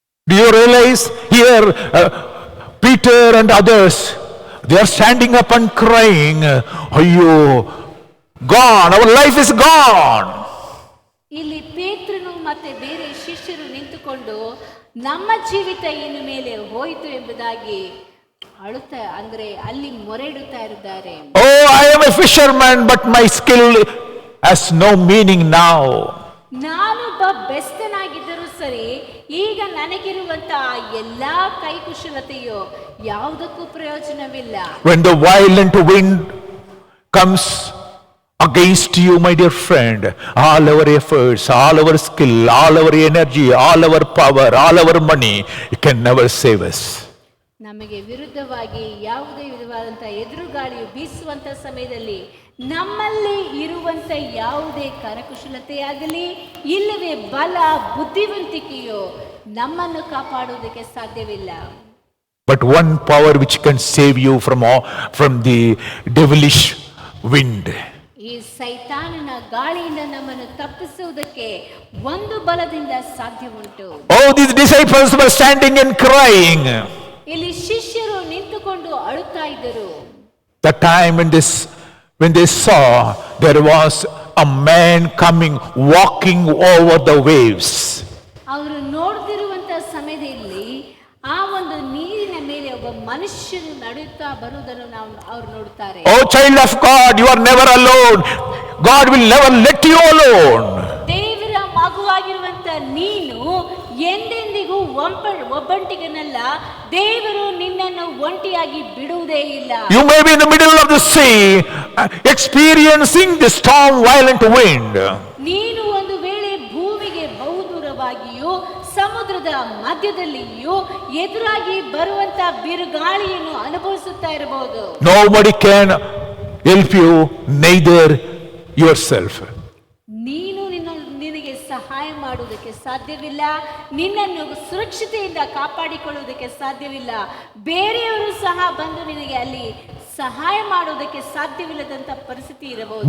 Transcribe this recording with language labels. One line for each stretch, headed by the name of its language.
English: Do you realize here Peter and others, they are standing up and crying, "Ayyo, gone, our life is gone."
Kannada: ಇಲ್ಲಿ ಪೇತ್ರನು ಮತ್ತೆ ಬೇರೆ ಶಿಷ್ಯರು ನಿಂತುಕೊಂಡು ನಮ್ಮ ಜೀವಿತ ಇನ್ನು ಮೇಲೆ ಹೋಯಿತು ಎಂಬುದಾಗಿ ಅಳುತ್ತಾ ಅಂದ್ರೆ ಅಲ್ಲಿ ಮೊರೆಯಿಡುತ್ತಾ ಇದ್ದಾರೆ.
English: Oh, I am a fisherman, but my skill has no meaning now.
Kannada: ನಾನೊಬ್ಬ ಬೆಸ್ತನಾಗಿದ್ದರೂ ಸರಿ, ಈಗ ನನಗಿರುವಂತ ಎಲ್ಲಾ ಕೈಕುಶಲತೆಯು ಯಾವುದಕ್ಕೂ ಪ್ರಯೋಜನವಿಲ್ಲ.
English: When the violent wind comes against you, my dear friend, all our efforts, all our skill, all our energy, all our power, all our money, it can never save us.
Kannada: ನಮಗೆ ವಿರುದ್ಧವಾಗಿ ಯಾವುದೇ ವಿಧವಾದಂಥ ಎದುರುಗಾಳಿಯು ಬೀಸುವಂತ ಸಮಯದಲ್ಲಿ ನಮ್ಮಲ್ಲಿ ಇರುವಂತ ಯಾವುದೇ ಕರಕುಶಲತೆಯಾಗಲಿ ಇಲ್ಲವೇ ಬಲ ಬುದ್ಧಿವಂತಿಕೆಯೋ ನಮ್ಮನ್ನು ಕಾಪಾಡುವುದಕ್ಕೆ ಸಾಧ್ಯವಿಲ್ಲ.
English: But one power which can save you from the devilish wind.
Kannada: ಈ ಸೈತಾನನ ಗಾಳಿಯಿಂದ ನಮ್ಮನ್ನು ತಪ್ಪಿಸುವುದಕ್ಕೆ ಒಂದು ಬಲದಿಂದ ಸಾಧ್ಯ ಉಂಟು.
English: Oh, these disciples were standing and crying.
Kannada: ಇಲ್ಲಿ ಶಿಷ್ಯರು ನಿಂತುಕೊಂಡು ಅಳುತ್ತಾ ಇದ್ದರು.
English: The time when they saw there was a man coming walking over the waves.
Kannada: ಅವರು ನೋಡ್ತಿರುವಂತ ಸಮಯದಲ್ಲಿ ಆ ಒಂದು ನೀರಿನ ಮೇಲೆ ಒಬ್ಬ ಮನುಷ್ಯನು ನಡೆಯುತ್ತಾ ಬರುವುದನ್ನು ಅವರು ನೋಡುತ್ತಾರೆ.
English: Oh, child of God, you are never alone. God will never let you alone.
Kannada: ದೇವರ ಮಗುವಾಗಿರುವಂತ ನೀನು ಎಂದೆಂದಿಗೂ ಒಬ್ಬಂಟಿಗನಲ್ಲ. ದೇವರು ನಿನ್ನನ್ನು ಒಂಟಿಯಾಗಿ ಬಿಡುವುದೇ ಇಲ್ಲ.
English: You may be in the middle of the sea, experiencing the storm, violent wind.
Kannada: ನೀನು ಒಂದು ವೇಳೆ ಭೂಮಿಗೆ ಬಹುದೂರವಾಗಿಯೂ ಸಮುದ್ರದ ಮಧ್ಯದಲ್ಲಿಯೂ ಎದುರಾಗಿ ಬರುವಂತ ಬಿರುಗಾಳಿಯನ್ನು ಅನುಭವಿಸುತ್ತಾ ಇರಬಹುದು.
English: Nobody can help you, neither yourself.
Kannada: ನೀನು ನಿನಗೆ ಸಹಾಯ ಮಾಡುವುದಕ್ಕೆ ಸಾಧ್ಯವಿಲ್ಲ, ನಿನ್ನನ್ನು ಸುರಕ್ಷತೆಯಿಂದ ಕಾಪಾಡಿಕೊಳ್ಳುವುದಕ್ಕೆ ಸಾಧ್ಯವಿಲ್ಲ. ಬೇರೆಯವರು ಸಹ ಬಂದು ನಿನಗೆ ಅಲ್ಲಿ ಸಹಾಯ ಮಾಡುವುದಕ್ಕೆ ಸಾಧ್ಯವಿಲ್ಲದಂತ ಪರಿಸ್ಥಿತಿ ಇರಬಹುದು.